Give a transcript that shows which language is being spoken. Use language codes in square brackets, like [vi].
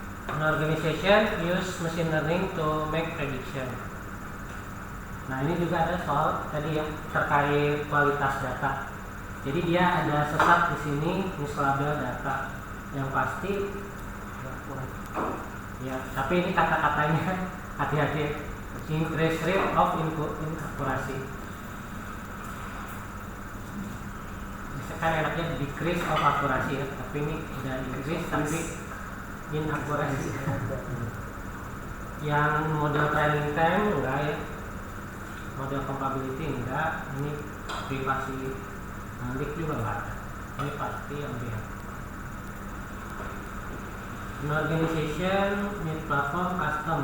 [en] An organization use machine learning to make prediction. [id] Nah ini juga ada soal tadi ya terkait kualitas data. Jadi dia ada sesat di sini mislabel data yang pasti ya. Tapi ini kata-katanya hati-hati. [en] Increase rate of inaccuracy. [id] Kan enaknya [en] decrease of accuracy [id] ya. Tapi ini udah increase tapi inaccuracy. Yang model training time enggak ya. Model compatibility enggak. Ini privasi leak juga enggak ada. Ini pasti yang dia. [en] An organization need platform custom.